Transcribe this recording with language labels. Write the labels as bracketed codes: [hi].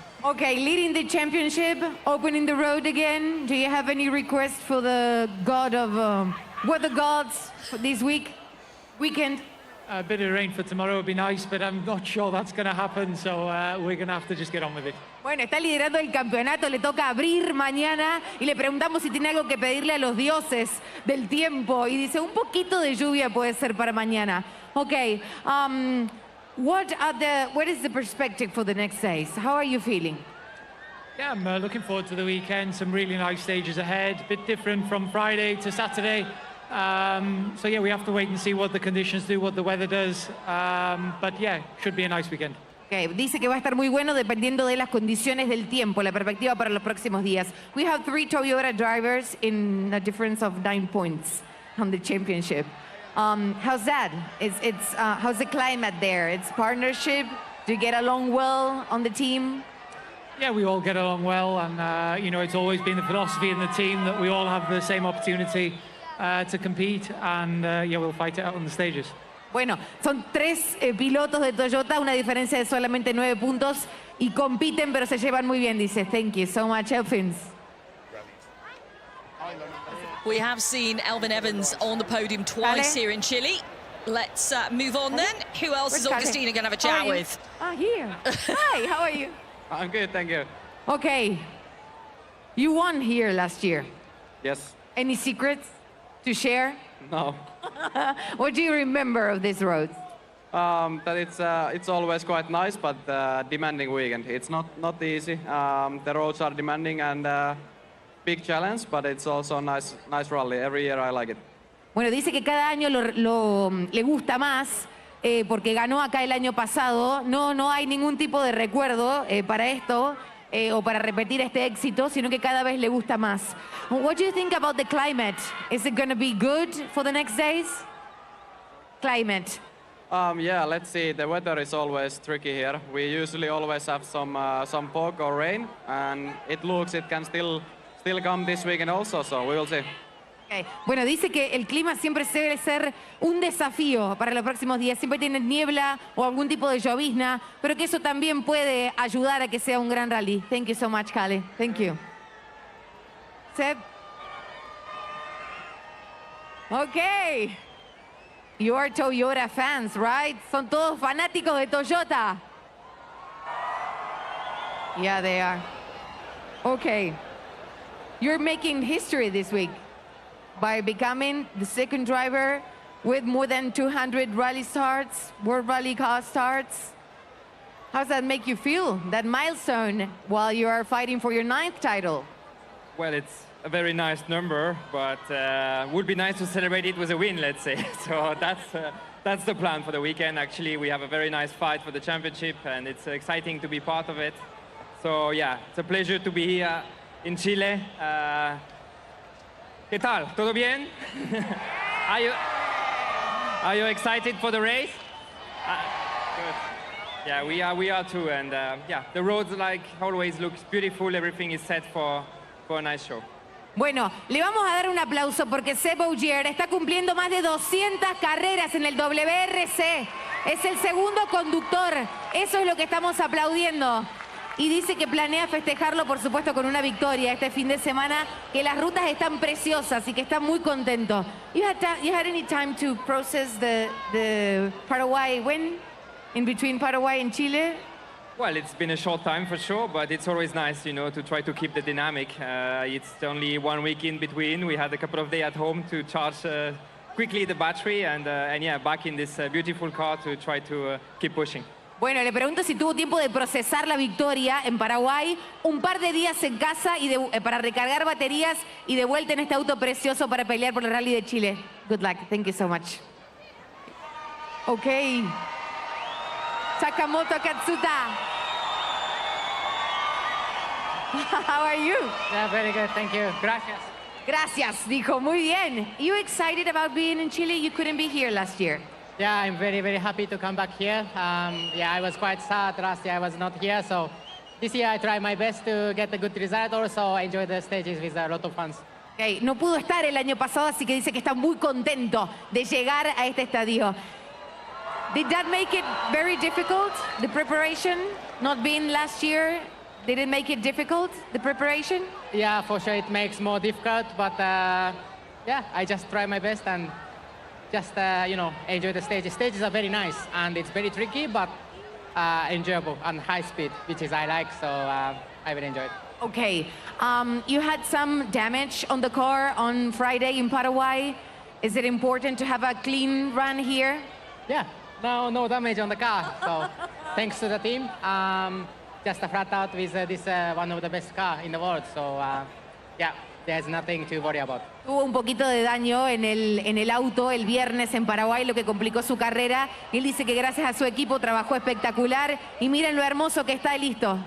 [en] Okay, leading the championship, opening the road again. Do you have any request for the god of weather gods for this weekend? A bit of rain for tomorrow would be nice, but I'm not sure that's going to happen, so we're going to have to just get on with it. [es] Bueno, está liderando el campeonato, le toca abrir mañana y le preguntamos si tiene algo que pedirle a los dioses del tiempo y dice un poquito de lluvia puede ser para mañana. [en] Okay, what is the perspective for the next days? How are you feeling? Yeah, I'm looking forward to the weekend. Some really nice stages ahead, a bit different from Friday to Saturday. So yeah, we have to wait and see what the conditions do, what the weather does. But yeah, should be a nice weekend. [es] Okay, dice que va a estar muy bueno dependiendo de las condiciones del tiempo, la perspectiva para los próximos días. [en] We have 3 Toyota drivers in a difference of 9 points on the championship. How's that? How's the climate there? It's partnership. Do you get along well on the team? Yeah, we all get along well, and you know, it's always been the philosophy in the team that we all have the same opportunity to compete, and yeah, we'll fight it out on the stages. [es] Bueno, son 3 pilotos de Toyota, una diferencia de solamente 9 puntos, y compiten, pero se llevan muy bien, dice. [en] Thank you so much, Elfins. We have seen Elvin Evans on the podium twice here in Chile. Let's move on then. Who else is Augustina going to have a chat with? Here. Hi, how are you? I'm good, thank you. Okay. You won here last year. Yes. Any secrets to share? No. What do you remember of this road? That it's always quite nice, but demanding weekend. It's not easy. The roads are demanding and big challenge, but it's also a nice rally. Every year I like it. [es] Bueno, dice que cada año le gusta más porque ganó acá el año pasado. No hay ningún tipo de recuerdo para esto o para repetir este éxito, sino que cada vez le gusta más. [en] What do you think about the climate? Is it going to be good for the next days? Climate. Yeah, let's see. The weather is always tricky here. We usually always have some fog or rain, and it looks it can still come this weekend also, so we will see. Okay. [es] Bueno, dice que el clima siempre suele ser un desafío para los próximos días. Siempre tiene niebla o algún tipo de llovizna, pero que eso también puede ayudar a que sea un gran rally. [en] Thank you so much, Kale. Thank you. Seb. Okay. You are Toyota fans, right? [es] Son todos fanáticos de Toyota. [en] Yeah, they are. Okay. You're making history this week by becoming the second driver with more than 200 rally starts, World Rally car starts. How does that make you feel, that milestone, while you are fighting for your 9th title? Well, it's a very nice number, but would be nice to celebrate it with a win, let's say. So That's the plan for the weekend. Actually, we have a very nice fight for the championship, and it's exciting to be part of it. So yeah, it's a pleasure to be here in Chile. [es] ¿Qué tal? ¿Todo bien? [en] Are you excited for the race? Good. Yeah, we are too, and yeah, the roads like always looks beautiful. Everything is set for a nice show. [es] Bueno, le vamos a dar un aplauso porque Seb Ogier está cumpliendo más de 200 carreras en el WRC. Es el segundo conductor. Eso es lo que estamos aplaudiendo. Y dice que planea festejarlo, por supuesto, con una victoria este fin de semana, que las rutas están preciosas y que está muy contento. [en] You had any time to process the Paraguay win in between Paraguay and Chile? Well, it's been a short time for sure, but it's always nice, you know, to try to keep the dynamic. It's only 1 week in between. We had a couple of days at home to charge quickly the battery, and yeah, back in this beautiful car to try to keep pushing. [es] Bueno, le pregunto si tuvo tiempo de procesar la victoria en Paraguay, un par de días en casa y para recargar baterías y de vuelta en este auto precioso para pelear por el Rally de Chile. [en] Good luck. Thank you so much. Okay. Sakamoto Katsuta. How are you? Yeah, very good. Thank you. [es] Gracias. Gracias, dijo. Muy bien. [en] You excited about being in Chile? You couldn't be here last year. Yeah, I'm very, very happy to come back here. Yeah, I was quite sad last year I was not here, so this year I try my best to get a good result. Also, I enjoy the stages with a lot of fans. Okay. [es] No pudo estar el año pasado, así que dice que está muy contento de llegar a este estadio. [en] Did that make it very difficult, the preparation? Not being last year, did it make it difficult, the preparation? Yeah, for sure it makes more difficult, but yeah, I just try my best and just, you know, enjoy the stages. Stages are very nice and it's very tricky, but enjoyable and high speed, which is I like, so I will enjoy it. Okay, you had some damage on the car on Friday in Paraguay. Is it important to have a clean run here? Yeah, no damage on the car, so thanks to the team. Just a flat out with this one of the best cars in the world, so yeah, there's nothing to worry about. [es] Tuvo un poquito de daño en el auto el viernes en Paraguay, lo que complicó su carrera. Y él dice que gracias a su equipo trabajó espectacular. Y miren lo hermoso que está, listo.